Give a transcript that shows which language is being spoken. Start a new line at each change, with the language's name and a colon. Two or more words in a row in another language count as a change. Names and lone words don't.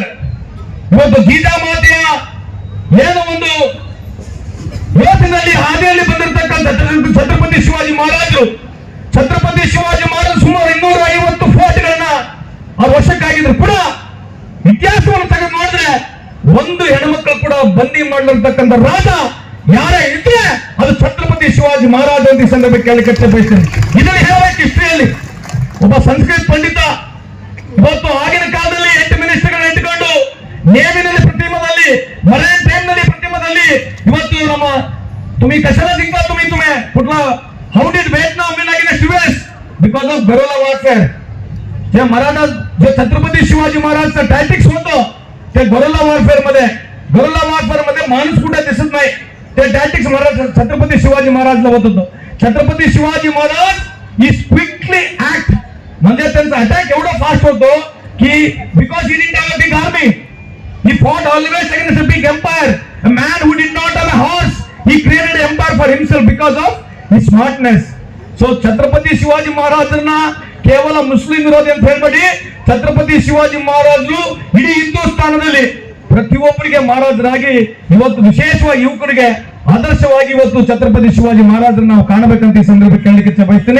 Kannada: ಇವತ್ತು ಗೀತಾಮಾತೆಯ ಏನೋ ಒಂದು ಯೋಚನೆಯಲ್ಲಿ ಹಾದಿಯಲ್ಲಿ ಬಂದಿರತಕ್ಕಂಥ ಛತ್ರಪತಿ ಶಿವಾಜಿ ಮಹಾರಾಜರು ಸುಮಾರು 250 ಫೋರ್ಟ್ಗಳನ್ನ ಅವ್ರ ವಶಕ್ಕಾಗಿದ್ರು ಕೂಡ ಇತಿಹಾಸವನ್ನು ತೆಗೆದು ನೋಡಿದ್ರೆ ಒಂದು ಹೆಣ್ಮಕ್ಳು ಕೂಡ ಬಂದಿ ಮಾಡಲಿರ್ತಕ್ಕಂಥ ರಾಜ ಯಾರೇ ಇದ್ರೆ ಅದು ಛತ್ರಪತಿ ಶಿವಾಜಿ ಮಹಾರಾಜ ಅಂತ ಈ ಸಂದರ್ಭಕ್ಕೆ ಕೇಳಲಿಕ್ಕೆ ಬಯಸ್ತೇನೆ. ಇದನ್ನು ಹೇಳಬೇಕು ಹಿಸ್ಟ್ರಿಯಲ್ಲಿ ಒಬ್ಬ ಸಂಸ್ಕೃತ ಪಂಡಿತ ಇವತ್ತು ಆಗಿನ ಕಾಲದಲ್ಲಿ 8 ಮಿನಿಸ್ಟರ್ಗಳನ್ನ ಇಟ್ಟುಕೊಂಡು ನೇವಿನಲ್ಲಿ ಪ್ರತಿಮದಲ್ಲಿ ಮರೈನ್ ಟೈಮ್ನಲ್ಲಿ ಪ್ರತಿಮದಲ್ಲಿ ಇವತ್ತು ನಮ್ಮ
Marathi: तुम्ही कशाला जिंकला तुम्ही कुठला
English: how did Vietnam win against US because of guerrilla warfare.
Marathi: जे मराठा जे छत्रपती शिवाजी महाराजचं टॅक्टिक्स होतं ते
English: guerrilla warfare
Marathi: मध्ये माणूस कुठे दिसत नाही. ते टॅक्टिक्स छत्रपती शिवाजी महाराजला होत होतं.
English: छत्रपती शिवाजी महाराज is quickly act
Marathi: म्हणजे त्यांचा अटॅक एवढा फास्ट होतो की
English: because he didn't have a big army he fought always against a big empire. a man who did not have a horse he created an empire for himself because of his smartness.
Kannada: So ಛತ್ರಪತಿ ಶಿವಾಜಿ ಮಹಾರಾಜರನ್ನ ಕೇವಲ ಮುಸ್ಲಿಂ ವಿರೋಧಿ ಅಂತ ಹೇಳ್ಬೇಡಿ. ಛತ್ರಪತಿ ಶಿವಾಜಿ ಮಹಾರಾಜರು ಇಡೀ ಹಿಂದೂಸ್ತಾನದಲ್ಲಿ ಪ್ರತಿಯೊಬ್ಬರಿಗೆ ಮಹಾರಾಜರಾಗಿ ಇವತ್ತು ವಿಶೇಷವಾಗಿ ಯುವಕರಿಗೆ ಆದರ್ಶವಾಗಿ ಇವತ್ತು ಛತ್ರಪತಿ ಶಿವಾಜಿ ಮಹಾರಾಜರನ್ನ ನಾವು ಕಾಣಬೇಕಂತ ಈ ಸಂದರ್ಭಕ್ಕೆ ಕೇಳಲಿಕ್ಕೆ ಬಯಸ್ತೇನೆ.